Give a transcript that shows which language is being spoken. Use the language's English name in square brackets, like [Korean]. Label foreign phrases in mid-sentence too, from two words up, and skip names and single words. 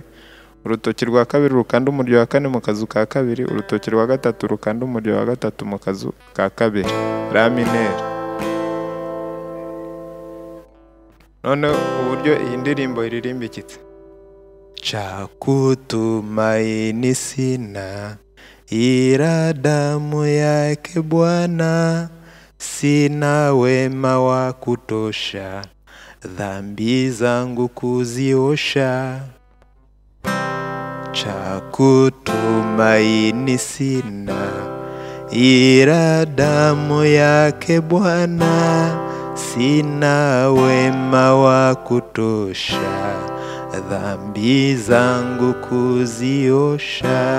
[Kinyarwanda] Urutoki rwa kabiri rukanda umurya wa kane mu kazu ka kabiri. Urutoki rwa gatatu rukanda umurya wa gatatu mu kazu ka kabiri. [Swahili] La minere. [Kinyarwanda] Noneho uburyo iyi ndirimbo iririmbikitse: [Swahili] Chakutumaini sina, ila damu yake Bwana, sina wema wa kutosha, dhambi zangu kuziosha. Chakutumaini sina, ila damu yake Bwana, sina wema wa kutosha, dhambi zangu kuziosha.